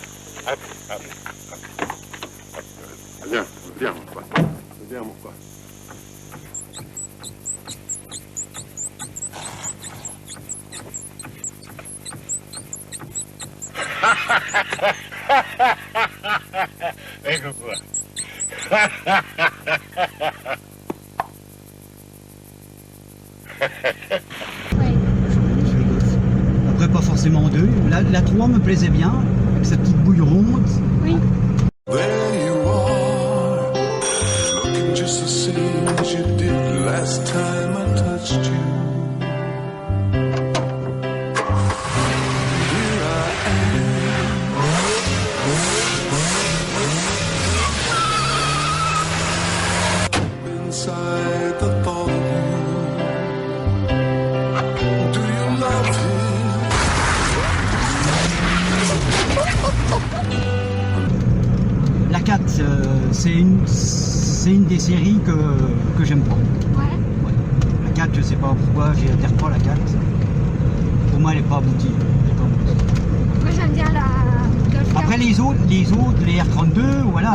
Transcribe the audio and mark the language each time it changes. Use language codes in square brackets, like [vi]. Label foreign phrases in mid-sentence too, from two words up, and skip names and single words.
[it] Vediamo qua. Vediamo qua. Ecco qua. [fr] Ouais. Sur les Golf. Après, pas forcément en deux. La 3 me plaisait bien, avec sa petite bouille ronde. Oui. [en] There you are, looking just the same as you did last time I touched you. Here I am, inside the thought of you. Do you love him? [fr] c'est une des séries que j'aime pas. Ouais. Ouais. La 4, je sais pas pourquoi, j'y adhère pas à la 4. Pour moi, elle est pas aboutie. Moi j'aime bien la Golf 4. Après les autres, les R32, voilà,